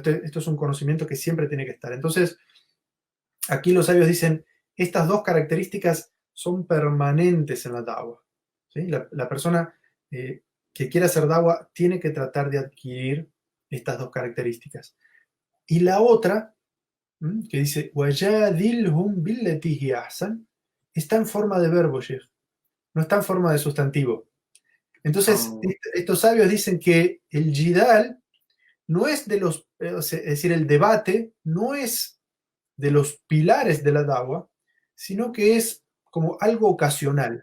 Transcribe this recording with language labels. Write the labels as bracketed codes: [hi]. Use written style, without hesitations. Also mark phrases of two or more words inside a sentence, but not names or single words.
[es] Esto es un conocimiento que siempre tiene que estar. Entonces, aquí los sabios dicen, estas 2 características son permanentes en la da'wah, ¿sí? La persona que quiera hacer da'wah tiene que tratar de adquirir estas 2 características. Y la otra, que dice, [ar] وَجَادِلْهُمْ بِالَّتِي هِيَ أَحْسَنُ, [es] está en forma de verbo, Sheikh, no está en forma de sustantivo. Entonces, estos sabios dicen que el jidal no es es decir, el debate no es de los pilares de la da'wah, sino que es como algo ocasional.